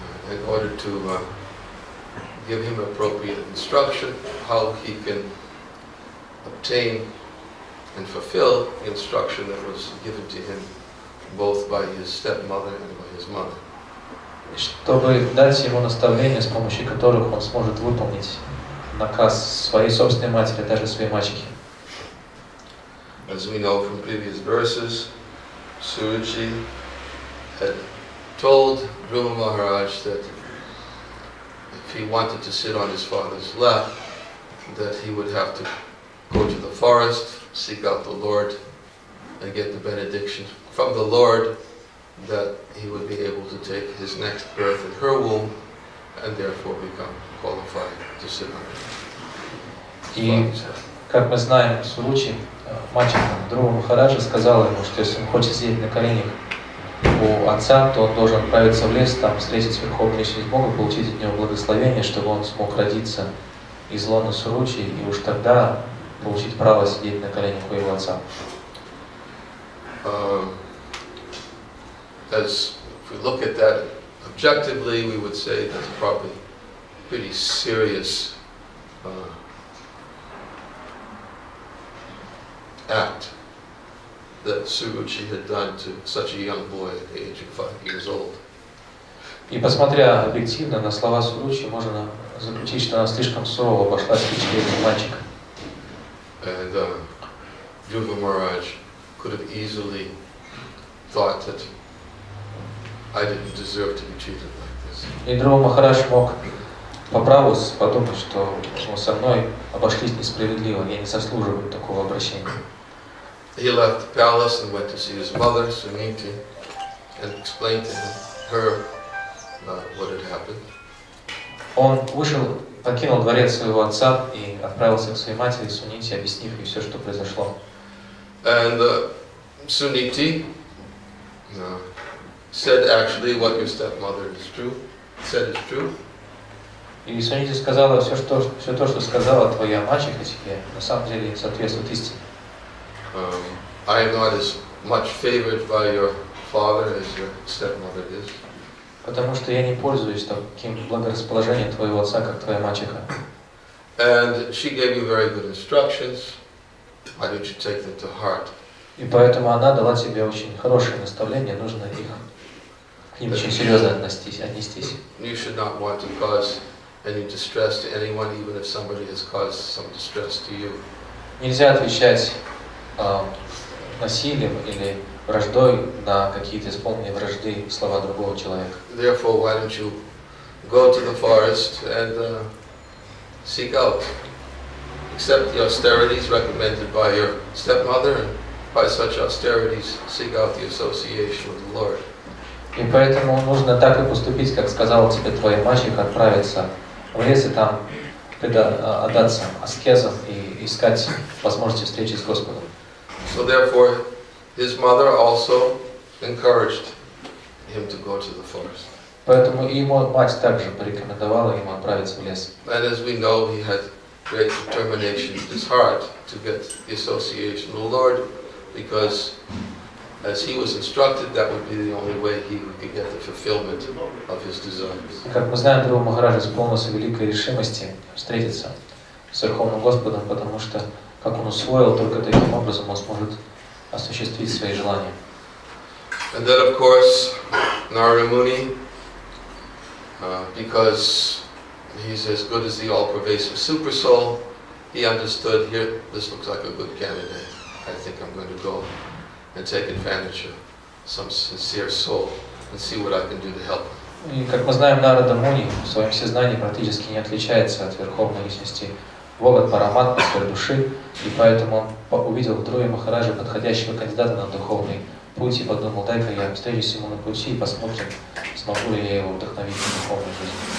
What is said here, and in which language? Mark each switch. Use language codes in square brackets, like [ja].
[en] In order to give him appropriate instruction, how he can obtain and fulfill the instruction that was given to him both by his stepmother and by his mother. [ru] чтобы дать ему наставления, с помощью которых он сможет выполнить наказ своей собственной матери, даже своей мачехи. [en] As we know from previous verses, Suruchi had told Dhruva Maharaj that if he wanted to sit on his father's lap, that he would have to go to the forest, seek out the Lord, and get the benediction from the Lord that he would be able to take his next birth in her womb and therefore become qualified to sit on her. [ru] И, как мы знаем, Суручи, мачеха Дхрува Махараджа, сказала ему, что если он хочет сидеть на коленях у отца, то он должен отправиться в лес, там встретить Верховную Личность Бога, получить от него благословение, чтобы он смог родиться из лона Суручи и уж тогда получить право сидеть на коленях у его отца. [en] As if we look at that objectively, we would say that's probably pretty serious act that Suruchi had done to such a young boy at the age of 5 years old. [ru] И посмотря объективно на слова Суручи, можно заключить, что она слишком сурово обошлась с пятилетним мальчиком. [en] And Dhruva Maharaj could have easily thought that I didn't deserve to be treated like this. [ru] И Дхрува Махарадж мог по праву подумать, что со мной обошлись несправедливо, я не заслуживаю такого обращения. [en] He left the palace and went to see his mother, Suniti, and explained to her what had happened. [ru] Он вышел, покинул дворец своего отца и отправился к своей матери Сунити, объяснив ей все, что произошло. [en] And Suniti said actually what your stepmother said is true. [ru] И Сунити сказала, все то, что сказала твоя мачеха тебе, на самом деле соответствует истине. [en] I am not as much favored by your father as your stepmother is. [ru] Потому что я не пользуюсь таким благорасположением твоего отца, как твоя мачеха. [en] And she gave you very good instructions. Why don't you take them to heart? [ru] И поэтому она дала тебе очень хорошие наставления, нужно к ним очень серьезно отнестись. [en] You should not want to cause any distress to anyone, even if somebody has caused some distress to you. [ru] Нельзя отвечать насилием или враждой на какие-то исполненные вражды слова другого человека. [en] Therefore, why don't you go to the forest and seek out, accept the austerities recommended by your stepmother, and by such austerities seek out the association with the Lord. [ru] И поэтому нужно так и поступить, как сказала тебе твоя мачеха, отправиться в лес и там отдаться аскезам и искать возможности встречи с Господом. [en] So therefore, his mother also encouraged him to go to the forest. [ru] Поэтому и его мать также порекомендовала ему отправиться в лес. [en] And as we know, he had great determination in his heart to get the association with the Lord, because as he was instructed, that would be the only way he could get the fulfillment of his desires. [ru] Как мы знаем, Дхрува Махараджа исполнился великой решимости встретиться с Верховным Господом, потому что, как он усвоил, только таким образом он сможет осуществить свои желания. [en] And then, of course, Narada Muni, because he's as good as the all-pervasive super soul, he understood here, this looks like a good candidate. I think I'm going to go and take advantage of some sincere soul and see what I can do to help him. [ru] И, как мы знаем, Нарада Муни в своем сознании практически не отличается от Верховной Личности Бога, Параматмы, своей души, и поэтому он увидел в Дхруве Махараджа подходящего кандидата на духовный путь и подумал, дай-ка я встречусь ему на пути и посмотрим, смогу ли я его вдохновить на духовную жизнь.